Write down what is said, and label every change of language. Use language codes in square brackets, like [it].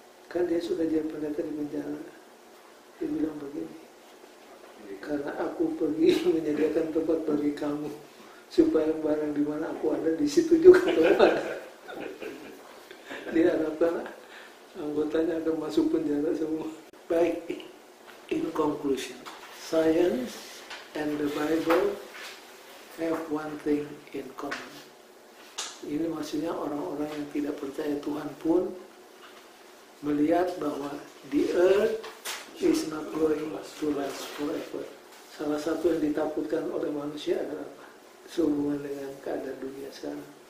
[id] Kan dia sudah jadi pendeta di penjara. Dia bilang begini, karena aku pergi menyediakan tempat bagi kamu, supaya barang di mana aku ada di situ juga kamu ada. Diharapkan anggotanya akan masuk penjara semua. [en] Baik, in conclusion, science and the Bible have one thing in common. [id] Ini maksudnya orang-orang yang tidak percaya Tuhan pun melihat bahwa the earth is not going to last forever. salah satu yang ditakutkan oleh manusia adalah apa? Sehubungan dengan keadaan dunia sekarang.